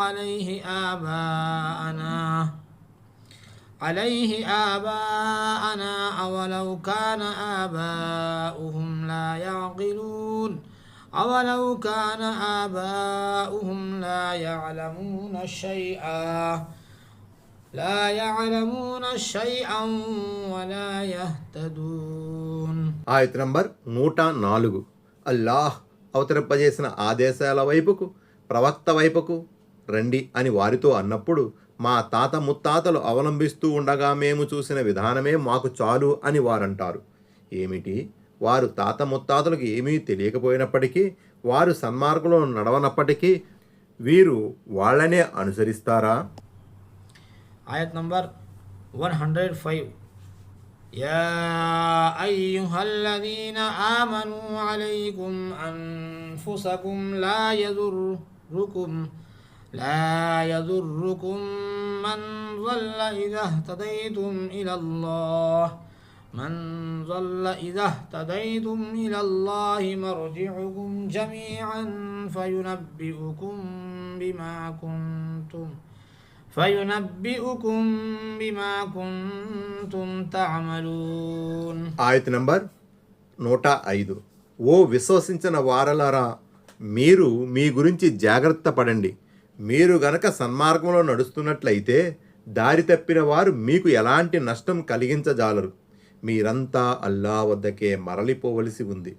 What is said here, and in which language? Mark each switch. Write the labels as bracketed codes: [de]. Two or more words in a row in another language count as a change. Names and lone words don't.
[ar] عليه آباءنا أولو كان آباؤهم لا يعلمون شيئا ولا يهتدون. [te] ఆయత నంబర్ 104. అల్లాహ్ అవతరింపజేసిన ఆదేశాల వైపుకు, ప్రవక్త వైపుకు రండి అని వారితో అన్నప్పుడు, మా తాత ముత్తాతలు అవలంబిస్తూ ఉండగా మేము చూసిన విధానమే మాకు చాలు అని వారంటారు. ఏమిటి? వారు తాత ముత్తాతలకు ఏమీ తెలియకపోయినప్పటికీ, వారు సన్మార్గంలో నడవనప్పటికీ వీరు వాళ్ళనే అనుసరిస్తారా? ఆయత్ నంబర్ 105. [ar] يا أيها الذين آمنوا عليكم أنفسكم لا يضركم من ضل إذا اهتديتم إلى الله مرجعكم جميعا فينبئكم بما كنتم تعملون. [te] ఆయత నంబర్ 105. ఓ విశ్వసించిన వారలారా, మీరు మీ గురించి జాగ్రత్త పడండి. మీరు గనక సన్మార్గంలో నడుస్తున్నట్లయితే దారి తప్పిన వారు మీకు ఎలాంటి నష్టం కలిగించజాలరు. మీరంతా అల్లా వద్దకే మరలిపోవలసి ఉంది.